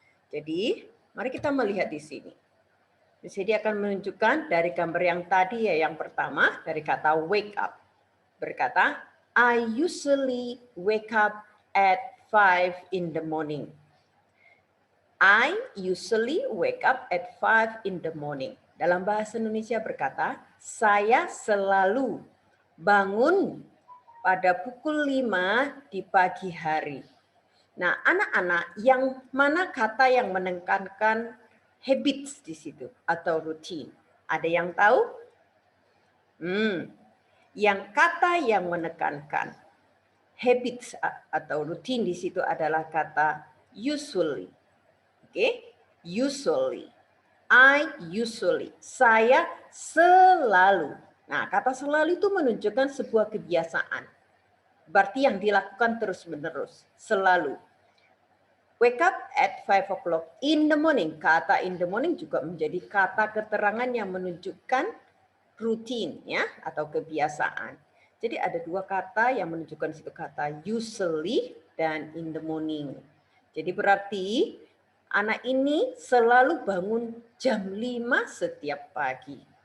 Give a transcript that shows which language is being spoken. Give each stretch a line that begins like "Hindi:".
Indonesian: Jadi mari kita melihat di sini. Di sini akan menunjukkan dari gambar yang tadi ya, yang pertama dari kata wake up. Berkata,
English: I usually wake up at 5 in the morning. I usually wake up at 5 in the morning.
Indonesian: Dalam bahasa Indonesia berkata, saya selalu bangun pada pukul 5 di pagi hari. Nah, anak-anak, yang mana kata yang menekankan habits di situ atau routine? Ada yang tahu? Yang kata yang menekankan habits atau routine di situ adalah kata usually.
English: Oke, usually. I usually.
Indonesian: Saya selalu. Nah, kata selalu itu menunjukkan sebuah kebiasaan. Berarti yang dilakukan terus-menerus, selalu.
English: Wake up at 5 o'clock in the morning.
Indonesian: Kata
English: in the morning
Indonesian: juga menjadi kata keterangan yang menunjukkan rutin ya atau kebiasaan. Jadi ada 2 kata yang menunjukkan situ kata usually dan
English: in the morning.
Indonesian: Jadi berarti anak ini selalu bangun jam 5 setiap pagi.